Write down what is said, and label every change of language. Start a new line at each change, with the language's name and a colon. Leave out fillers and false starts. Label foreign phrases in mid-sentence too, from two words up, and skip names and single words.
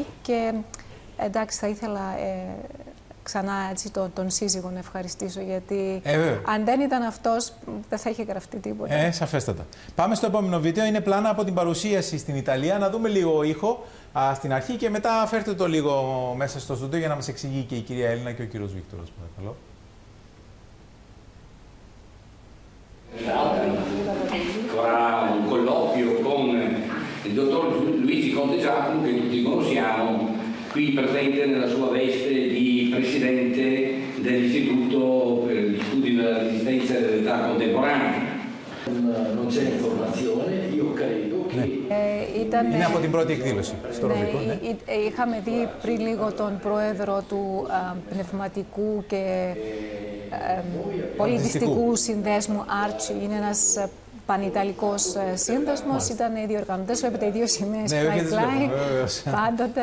Greek: Και εντάξει, θα ήθελα ξανά έτσι τον σύζυγο να ευχαριστήσω, γιατί αν δεν ήταν αυτός δεν θα είχε γραφτεί τίποτα. Σαφέστατα. Πάμε στο επόμενο βίντεο. Είναι πλάνα από την παρουσίαση στην Ιταλία. Να δούμε λίγο ήχο στην αρχή και μετά φέρτε το λίγο μέσα στο στούντιο για να μας εξηγεί και η κυρία Έλληνα και ο κύριος Βίκτορος. Παρακαλώ.
Italian: Ancora un colloquio con il dottor Luigi Conte Giacomo, che tutti conosciamo, qui presente nella sua veste di presidente dell'Istituto per gli studi della resistenza e dell'età contemporanea. Non c'è informazione, io credo che...
Greek: Είναι από την πρώτη εκδήλωση στο Ροδικό. Είχαμε δει πριν λίγο τον πρόεδρο του Πνευματικού και Πολιτιστικού Συνδέσμου, Άρτσι. Είναι ένας πανιταλικός σύνδεσμος. Ήταν οι διοργανωτές, βλέπετε οι 2 σημαίες πλάι-πλάι, πάντοτε.